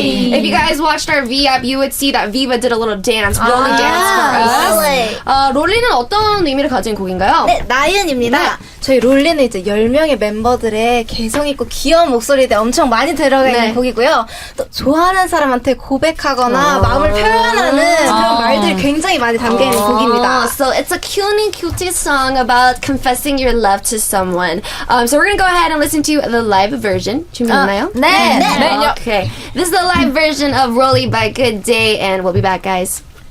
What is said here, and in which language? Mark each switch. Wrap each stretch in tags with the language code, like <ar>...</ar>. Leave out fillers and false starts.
<en>If you guys watched our V-app, you would see that Viva did a little dance, rolling dance for us.</en> <ko>롤리는 어떤 의미를 가진 곡인가요? 네, 나윤입니다. 저희 롤리는 이제 10명의 멤버들의 개성있고 귀여운 목소리들이 엄청 많이 들어가 있는 곡이고요. 또 좋아하는 사람한테 고백하거나 마음을 표현하는 그런 말들이 굉장히 많이 담겨있는 곡입니다.</ko> <en>So it's a cutie song about confessing your love to someone. So we're gonna go ahead and listen to the live version.</en> <ko>준비됐나요? 네.</ko> <en>Okay. This is the live version of Rolly by Good Day, and we'll be back, guys.</en>